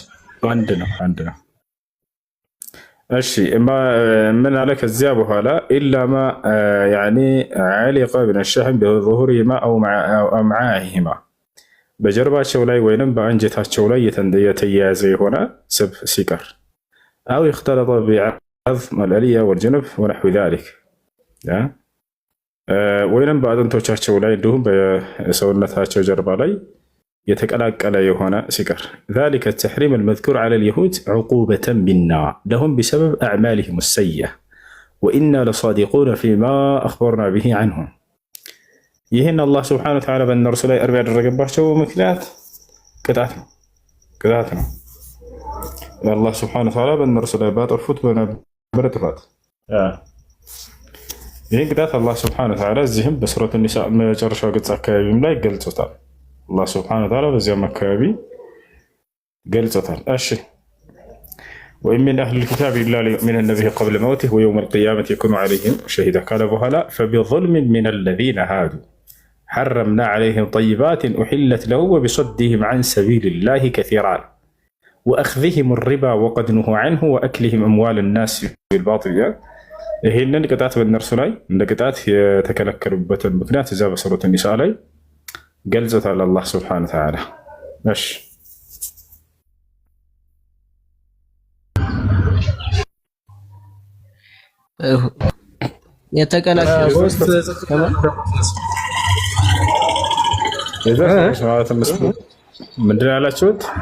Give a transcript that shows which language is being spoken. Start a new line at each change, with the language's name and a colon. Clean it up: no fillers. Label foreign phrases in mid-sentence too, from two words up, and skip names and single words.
Amharic: አንድ ነው። እሺ ምን አለ ከዚያ በኋላ
Arabic: إلا ما يعني علق من شحم بظهورهما أو أمعائهما
Amharic: በጀርባቸው ላይ ወይንም በአንጀታቸው ላይ የተያያዘ የሆነ ስብ ሲቀር
Arabic: أو يختلط بعظم الألية والجنب ونحو ذلك
Amharic: ወይንም በአጥንቶቻቸው ላይ እንዲሁም በሰውነታቸው ጀርባ ላይ የተቀላቀለ የሆነ ሲቀር
Arabic: ذلك التحريم المذكور على اليهود عقوبة منا لهم بسبب أعمالهم السيئة وإنا لصادقون فيما أخبرنا به عنهم
Amharic: ይህን አላህ
Arabic: سبحانه وتعالى
Amharic: በእነርሱ ላይ እርብ ያደረገባቸው ምክንያት ቅጣት ነው። አላህ
Arabic: سبحانه وتعالى
Amharic: በእነርሱ ላይ ባጠፉት በነበረ ጥፋት ይህን ቅጣት አላህ
Arabic: سبحانه وتعالى
Amharic: እዚህም በሱረቱ ኒሳ መጨረሻው ገጽ አካባቢም ላይ ገልጾታል። አላህ
Arabic: سبحانه وتعالى
Amharic: በዚያም አካባቢ ገልጾታል።
Arabic: እሺ وإن من أهل الكتاب إلا ليؤمنن به قبل موته ويوم القيامة يكون عليهم شهيدا
Amharic: ካለ በኋላ
Arabic: فبظلم من الذين هادوا حرمنا عليهم طيبات أحلت له وبصدهم عن سبيل الله كثيرا وأخذهم الربا وقد نهوا عنه وأكلهم أموال الناس بالباطل
Amharic: ይህንን ቅጣት በእነርሱ ላይ እንደ ቅጣት የተከለከሉበትን ምክንያት እዚያ በሱረቱ ኒሳ ላይ ገልጾታል አላህ
Arabic: سبحانه وتعالى።
Amharic: እሺ ምንድን ያላችሁት?